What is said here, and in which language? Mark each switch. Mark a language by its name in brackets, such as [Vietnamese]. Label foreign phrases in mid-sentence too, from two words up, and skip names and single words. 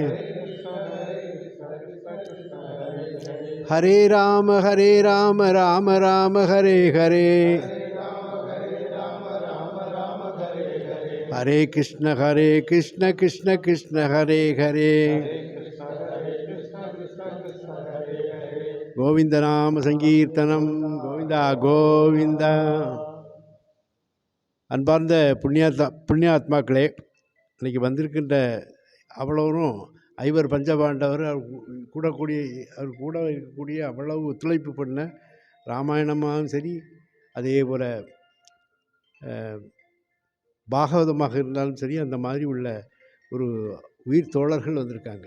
[Sanskrit] हरे राम राम राम हरे हरे, हरे कृष्ण कृष्ण कृष्ण हरे हरे, गोविंद नाम संकीर्तनम गोविंदा गोविंदा. [Tamil] அன்பார்ந்த புண்ணியாத்மாக்களே, இன்றைக்கி வந்திருக்கின்ற அவ்வளவரும் ஐவர் பஞ்சபாண்டவர் அவர் கூட இருக்கக்கூடிய அவ்வளவு ஒத்துழைப்பு பண்ண ராமாயணமாகவும் சரி, அதே போல் பாகவதமாக இருந்தாலும் சரி, அந்த மாதிரி உள்ள ஒரு உயிர் தோழர்கள் வந்திருக்காங்க.